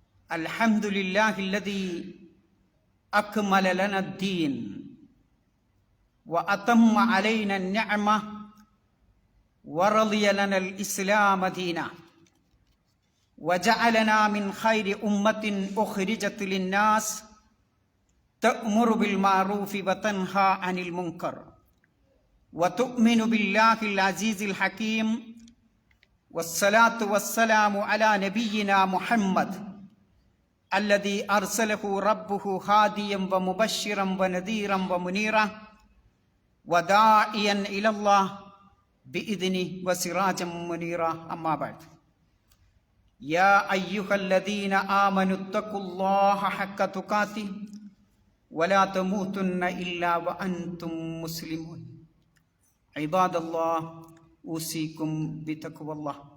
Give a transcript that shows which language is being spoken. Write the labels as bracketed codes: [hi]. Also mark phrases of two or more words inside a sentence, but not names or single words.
[ar] الحمد لله الذي أكمل لنا الدين وأتم علينا النعمة ورضي لنا الإسلام دينا وجعلنا من خير أمة أخرجت للناس تأمر بالمعروف وتنهى عن المنكر وتؤمن بالله العزيز الحكيم والصلاة والسلام على نبينا محمد الذي أرسله ربه هاديا ومبشرا ونذيرا ومنيرا وداعيا إلى الله بإذنه وسراجا منيرا أما بعد يا أيها الذين آمنوا اتقوا الله حق تقاته ولا تموتن إلا وأنتم مسلمون عباد الله أوصيكم بتقوى الله